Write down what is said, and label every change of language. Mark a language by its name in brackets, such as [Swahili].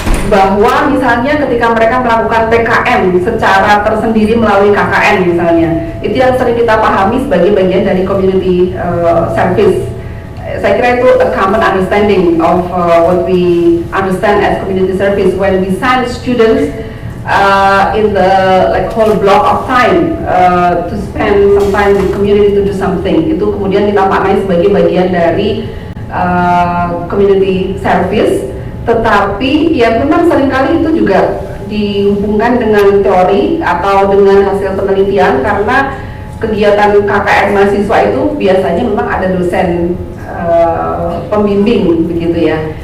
[Indonesian] Bahwa misalnya ketika mereka melakukan PKM secara tersendiri melalui KKN misalnya, itu yang sering kita pahami sebagai bagian dari community service. Saya kira itu [English] a common understanding of what we understand as community service when we send students in the whole block of time to spend some time with community to do something. [Indonesian] Itu kemudian kita maknai sebagai bagian dari community service. Tetapi ya memang seringkali itu juga dihubungkan dengan teori atau dengan hasil penelitian, karena kegiatan KKN mahasiswa itu biasanya memang ada dosen pembimbing begitu ya.